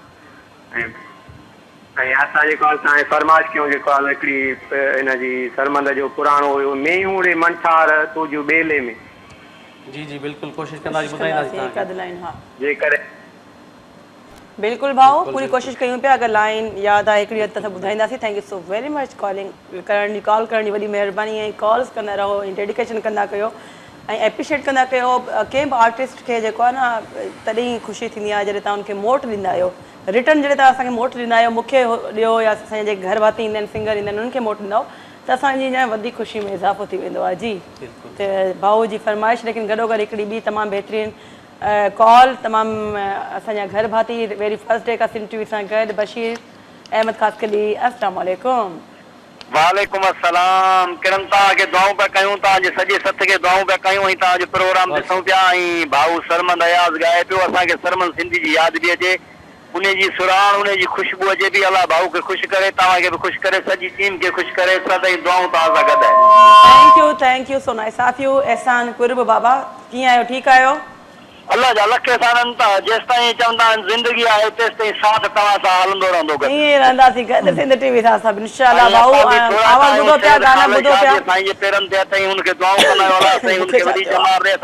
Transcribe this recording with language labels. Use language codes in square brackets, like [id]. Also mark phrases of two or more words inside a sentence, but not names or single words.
[sd] ऐं असां जेको आहे तव्हांजे फरमाइश कयूं जेको आहे हिकिड़ी हिनजी सरमंद जो पुराणो हुयो, मेहूड़े मंठार तुंहिंजो ॿेले में। जी जी बिल्कुलु, कोशिशि कंदासीं, ॿुधाईंदासीं जेकर बिल्कुलु भाउ, पूरी कोशिशि कयूं पिया। अगरि लाइन यादि आहे हिकिड़ी हद त ॿुधाईंदासीं। [en] thank you so very much [sd] कॉलिंग करण जी, कॉल करण जी वॾी महिरबानी। ऐं कॉल्स कंदा रहो ऐं डेडिकेशन कंदा कयो ऐं एप्रिशिएट कंदा कयो कंहिं बि आर्टिस्ट खे जेको आहे न, तॾहिं ख़ुशी थींदी आहे जॾहिं तव्हां उनखे मोट ॾींदा आहियो, रिटर्न जॾहिं तव्हां असांखे मोट ॾींदा आहियो, मूंखे ॾियो या असांजे जेके घर भाती ईंदा आहिनि, सिंगर ईंदा आहिनि, उन्हनि खे मोट ॾींदव त असांजी अञा वधीक ख़ुशी में इज़ाफ़ो थी वेंदो आहे। जी, त भाऊ जी फरमाइश, लेकिन गॾोगॾु हिकिड़ी ॿी तमामु बहितरीनु कॉल, तमामु असांजा घर भाती [en] very first day [sd] का इंटरव्यू सां गॾु बशीर अहमद ख़ासकली। [ar] السلام عليكم. وعليكم السلام. [sd] किरन तव्हांखे दुआऊं पिया कयूं, तव्हांजे सॼे सथ खे दुआऊं पिया कयूं ऐं तव्हांजो प्रोग्राम ॾिसूं पिया। ऐं भाऊ सरमंद अयाज़ ॻाए पियो, असांखे सरमंद सिंधी जी यादि बि अचे, उनजी सुराण, उनजी ख़ुशबू अचे पई। अलाह भाऊ खे ख़ुशि करे, तव्हांखे बि ख़ुशि करे, सॼी टीम खे ख़ुशि करे, सदाईं दुआऊं तव्हां सां गॾु आहे। [en] thank you so nice of you. [sd] एहसान कुर्ब बाबा, कीअं आहियो? ठीकु आहियो? अल्लाह जा लख एहसान था। जेसि ताईं चवंदा आहिनि ज़िंदगी आहे तेसि ताईं साथ तव्हां सां हलंदो रहंदो। ईअं रहंदासीं गॾु सिंध टीवी सां सभु इंशाअल्लाह। भाऊ आवाज़ ॿुधो पिया, गाना ॿुधो पिया, साईं जे पेरनि ते अथई, हुनखे दुआऊं कंदा आहियूं। अलाह साईं हुनखे वॾी जमात ॾे।